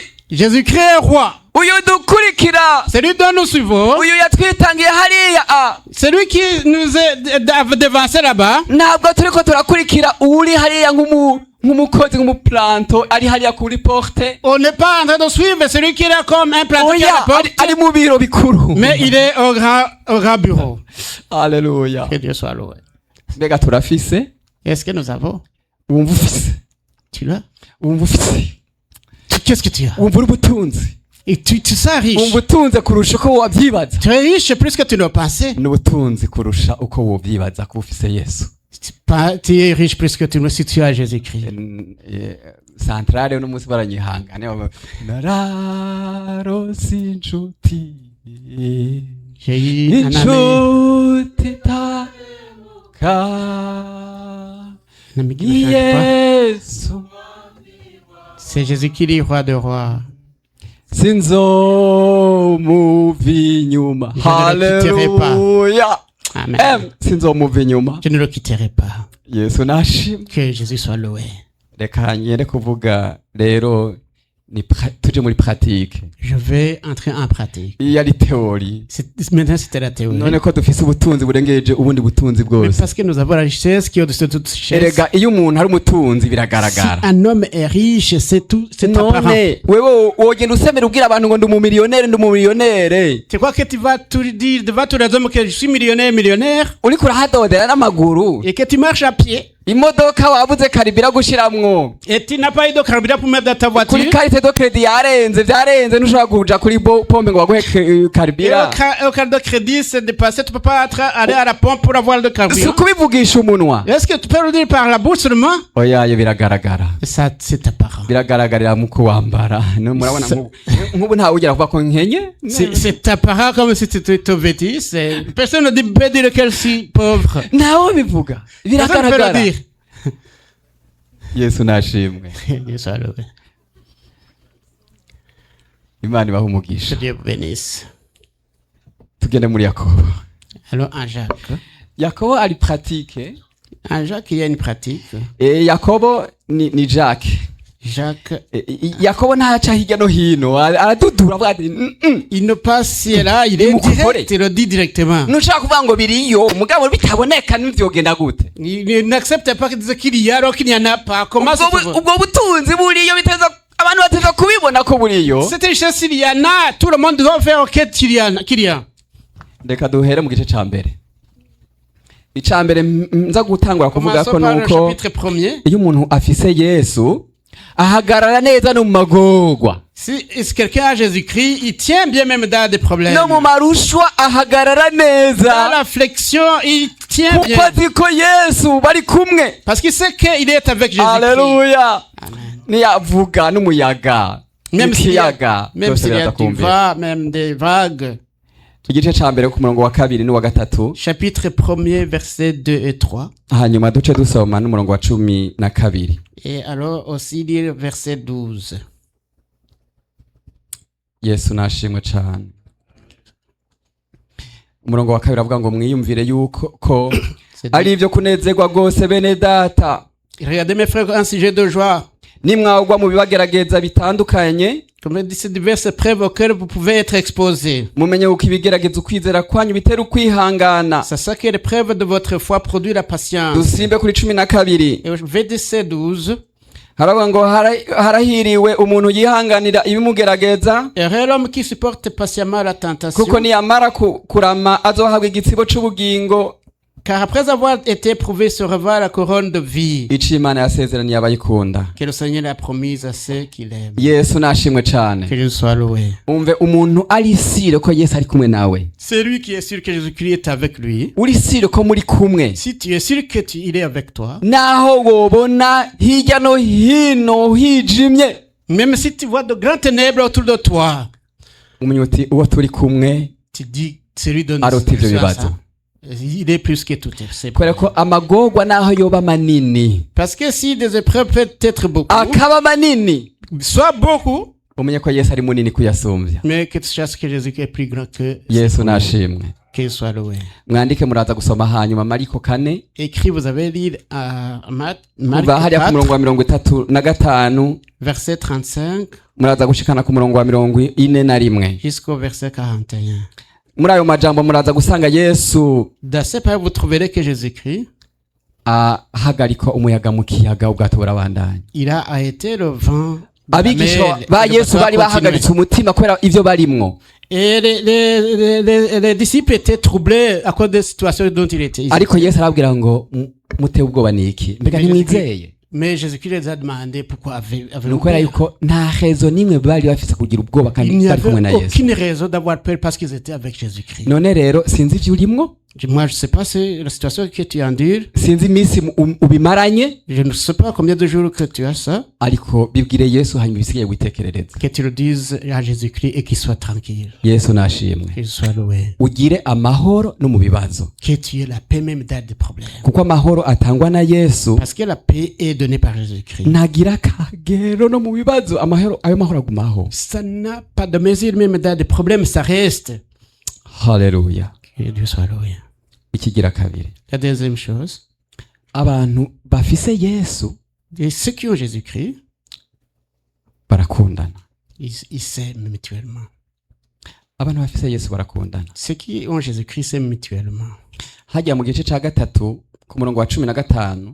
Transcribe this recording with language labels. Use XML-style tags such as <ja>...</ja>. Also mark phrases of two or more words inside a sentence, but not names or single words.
<fr>Jésus-Christ est roi.</fr> <rn>Uyu dukurikira.</rn> <fr>Celui dont nous suivons.</fr> <rn>Uyu yatwitangiye hariya.</rn> <fr>Celui qui nous est devancé là-bas.</fr> <rn>Ntabwo turiko turakurikira uri hariya nk'umukozi nk'umuplanto ari hariya kuri porte.</rn> <fr>On n'est pas en train de suivre celui qui est là comme un planton qui est à la porte.</fr> <rn>ari mu biro bikuru.</rn> <fr>Mais il est au grand bureau. Alléluia. Que Dieu soit loué.</fr> <rn>Mbega turafise.</rn> <fr>Est-ce que nous avons?</fr> <rn>Wumva ufise.</rn> <fr>Tu l'as?</fr> <rn>Wumva ufise.</rn> <fr>Qu'est-ce que tu as?</fr> <rn>Wumva uri ubutunzi.</rn> <fr>Et tu sais riche.</fr> <rn>Wumva utunze kurusha uko wabyibaza.</rn> <fr>Tu es riche plus que tu ne pensais.</fr> <rn>N'ubutunzi kurusha uko wobyibaza ko ufise Yesu.</rn> <fr>Tu es riche plus que tu ne si tu as Jésus-Christ.</fr> <rn>Centrale uno munsi baranyihangane. Nararose inshuti.</rn> <fr>J'ai eu un ami.</fr> <rn>Inshuti taka.</rn> <fr>Un ami qui ne change pas.</fr> <rn>Yesu.</rn> <fr>C'est Jésus qui est roi de rois.</fr> <rn>Sinzomuva inyuma.</rn> <fr>Je ne le quitterai pas.</fr> <rn>Haleluya. Amen. Sinzomuva inyuma.</rn> <fr>Je ne le quitterai pas.</fr> <rn>Yesu nashimwe.</rn> <fr>Que Jésus soit loué.</fr> <rn>Reka nyere kuvuga rero tuje muri pratique.</rn> <fr>Je vais entrer en pratique.</fr> <rn>Iyo ari théorie.</rn> <fr>Maintenant, c'était la théorie.</fr> <rn>None ko dufise ubutunzi burengeje ubundi butunzi</rn> <fr>Mais</fr> <rn>bwose.</rn> <fr>parce que nous avons la richesse qui est au-dessus de toute richesse.</fr> <rn>Erega iyo umuntu ari umutunzi</rn> <fr>Si</fr> <rn>biragaragara.</rn> <fr>un homme est riche, c'est tout, c'est apparent.</fr> <rn>None wewe wogenda usemera ubwira abantu ngo ndi umumiliyonere.</rn> <fr>Tu crois que tu vas tout dire devant tous les hommes que je suis millionnaire</fr> <rn>Uriko urahadodera n'amaguru.</rn> <fr>et que tu marches à pied</fr> <rn>Imodoka wabuze karibira gushiramwo.</rn> <fr>et tu n'as pas eu de carburant pour mettre dans ta voiture.</fr> <rn>Kuri</rn> <fr>carte de crédit</fr> <rn>vyarenze ntushobora kuja kuri pompe ngo baguhe</rn> <fr>Et</fr> <rn>karibira.</rn> <fr>au carte de crédit, c'est dépassé, tu peux pas aller à la pompe pour avoir le Si carburant.</fr> <rn>ukubivugisha umunwa.</rn> <fr>Est-ce que tu peux le dire par la bouche seulement?</fr> <rn>Oya yo biragaragara.</rn> <fr>Ça, c'est apparent.</fr> <rn>Biragaragarira mu kuwambara. Murabona nk'ubu ntawe ugera kuvuga ko nkenye.</rn> <fr>C'est apparent comme si tu étais vêtu. Personne ne peut dire qu'elle est pauvre.</fr> <rn>Ntawe bivuga.</rn> <fr>Personne ne peut le</fr> <rn>Biragaragara.</rn> <fr>dire.</fr> <rn>Yesu nashimwe.</rn> <fr>Dieu soit loué.</fr> <rn>Imana ibahe</rn> <fr>Que</fr> <rn>umugisha.</rn> <fr>Dieu vous bénisse.</fr> <rn>Tugende muri Yakobo.</rn> <fr>Alors, en Jacques.</fr> <rn>Yakobo ari pratique.</rn> <fr>En Jacques, il y a une pratique.</fr> <rn>Yakobo ni Jack.</rn> <fr>Jacques,</fr> <rn>Yakobo ntaca hirya no hino. Aradudura avuga ati</rn> <fr>il ne passe si là, il est direct, il le dit directement.</fr> <rn>ntushaka kuvuga ngo biriyo mugabo bitaboneka n'ivyogenda gute.</rn> <fr>Il n'accepte pas qu'il y a alors qu'il n'y en a pas. Comment ça se fait?</fr> <rn>Ubwo butunzi buriyo biteza abantu bateza kubibona ko buriyo.</rn> <fr>Cette richesse, il y en a. Tout le monde doit faire enquête qu'il y a.</fr> <rn>Reka duhere mu gice ca mbere. Ica mbere nza gutangura kuvuga ko</rn> <fr>Commençons par le</fr> <rn>nuko</rn> <fr>chapitre 1er.</fr> <rn>iyo umuntu afise Yesu ahagarara neza no mu magorwa.</rn> <fr>Si quelqu'un a Jésus-Christ, il tient bien même dans des problèmes.</fr> <rn>No mu marushwa ahagarara</rn> <fr>Dans</fr> <rn>neza.</rn> <fr>l'affliction, il tient bien.</fr> <rn>Kuko azi ko Yesu bari kumwe.</rn> <fr>Parce qu'il sait qu'il est avec Jésus-Christ.</fr> <rn>Haleluya. Amen. Niyavuga n'umuyaga.</rn> <fr>Même s'il y a,</fr> <rn>Ikiyaga,</rn> <fr>même</fr> <rn>byose</rn> <fr>s'il y a</fr> <rn>biraza</rn> <fr>du</fr> <rn>kumvira.</rn> <fr>vent, même des vagues.</fr> <rn>Igice ca mbere ku murongo wa kabiri n'uwa gatatu.</rn> <fr>Chapitre 1er, versets 2 et 3.</fr> <rn>Hanyuma duce dusoma n'umurongo wa 12.</rn> <fr>Et alors aussi lire verset 12.</fr> <rn>Yesu nashimwe cane. Umurongo wa kabiri avuga ngo mwiyumvire yuko ko ari ivyo kunezerwa rwose bene data.</rn> <fr>Regardez mes frères, un sujet de joie.</fr> <rn>Nimwagwa mu bibagerageza bitandukanye</rn> <fr>Comme dit ces diverses épreuves auxquelles vous pouvez être exposés.</fr> <rn>mumenye uko ibigerageza ukwizera kwanyu bitera ukwihangana.</rn> <fr>C'est ça que l'épreuve de votre foi produit la patience.</fr> <rn>dusimbe kuri 12.</rn> <fr>Et au verset 12,</fr> <rn>haravuga ngo harahiriwe umuntu yihanganira ibimugerageza,</rn> <fr>et l'homme qui supporte patiemment la tentation,</fr> <rn>kuko niyamara kurama azohabwa igitsibo c'ubugingo.</rn> <fr>car après avoir été éprouvé se revêt la couronne de vie</fr> <rn>ico Imana yasezeraniye abayikunda.</rn> <fr>que le Seigneur a promise à ceux qui l'aiment.</fr> <rn>Yesu nashimwe cane.</rn> <fr>Que Dieu soit loué.</fr> <rn>umve umuntu ari sire ko Yesu ari kumwe nawe.</rn> <fr>C'est lui qui est sûr que Jésus-Christ est avec lui.</fr> <rn>uri sire ko muri kumwe,</rn> <fr>Si tu es sûr que il est avec toi,</fr> <rn>naho wobona hirya no hino hijimye,</rn> <fr>même si tu vois de grandes ténèbres autour de toi,</fr> <rn>umenye uti uwo turi kumwe</rn> <fr>tu dis c'est lui donne</fr> <rn>aruta ivyo bibazo.</rn> <fr>il est plus que tout. C'est</fr> <rn>kubera ko amagorwa naho yoba manini,</rn> <fr>parce que si des épreuves peuvent être beaucoup,</fr> <rn>akaba manini,</rn> <fr>soit beaucoup,</fr> <rn>umenye ko Yesu ari munini kuyasumbya.</rn> <fr>mais que tu saches que Jésus est plus grand que</fr> <rn>Yesu nashimwe.</rn> <fr>qu'il soit loué.</fr> <rn>mwandike muraza gusoma hanyuma Mariko 4</rn> <fr>Écrit, vous avez lu à Marc</fr> <rn>kuva hariya ku murongo</rn> <fr>4,</fr> <rn>wa 35</rn> <fr>verset 35</fr> <rn>muraza gushikana ku murongo wa 41</rn> <fr>jusqu'au verset 41.</fr> <rn>muri ayo majambo muraza gusanga Yesu</rn> <fr>Dans ces paroles, vous trouverez que Jésus-Christ,</fr> <rn>ahagarika umuyaga mu kiyaga ubwato burabandanya.</rn> <fr>il a arrêté le vent.</fr> <rn>abigisha ba Yesu bari bahagaritse umutima kubera ivyo barimwo,</rn> <fr>Et les disciples étaient troublés à cause des situations dont il était.</fr> <rn>ariko Yesu arabwira ngo muteye ubwoba niki, mbega ntimwizeye?</rn> <fr>Mais Jésus-Christ les a demandé pourquoi avez-vous</fr> <rn>nuko era</rn> <fr>peur.</fr> <rn>yuko nta rezo nimwe bari bafise kugira ubwoba</rn> <fr>Il</fr> <rn>kandi</rn> <fr>n'y</fr> <rn>bari kumwe</rn> <fr>avait</fr> <rn>na Yesu.</rn> <fr>aucune raison d'avoir peur parce qu'ils étaient avec Jésus-Christ.</fr> <rn>none rero sinzi ivyo urimwo,</rn> <fr>Moi, je ne sais pas si la situation que tu endures.</fr> <rn>sinzi iminsi ubimaranye,</rn> <fr>Je ne sais pas combien de jours que tu as ça.</fr> <rn>ariko bibwire Yesu hanyuma ibisigaye witekerereze.</rn> <fr>Que tu le dises à Jésus-Christ et qu'il soit tranquille.</fr> <rn>Yesu nashimwe.</rn> <fr>Qu'il soit loué.</fr> <rn>ugire amahoro no mu bibazo,</rn> <fr>Que tu aies la paix même dans des problèmes.</fr> <rn>kuko amahoro atangwa na Yesu</rn> <fr>Parce que la paix est donnée par Jésus-Christ.</fr> <rn>ntagira akagero no mu bibazo. ayo mahoro agumaho.</rn> <fr>Ça n'a pas de mesure même dans des problèmes, ça reste.</fr> <rn>Haleluya.</rn> <fr>Que Dieu soit loué.</fr> <rn>ikigira kabiri,</rn> <fr>La deuxième chose,</fr> <rn>abantu bafise Yesu</rn> <fr>et ceux qui ont Jésus-Christ,</fr> <rn>barakundana.</rn> <fr>ils s'aiment mutuellement.</fr> <rn>abantu bafise Yesu barakundana.</rn> <fr>Ceux qui ont Jésus-Christ s'aiment mutuellement.</fr> <rn>hajya mu gice ca gatatu ku murongo wa 15</rn>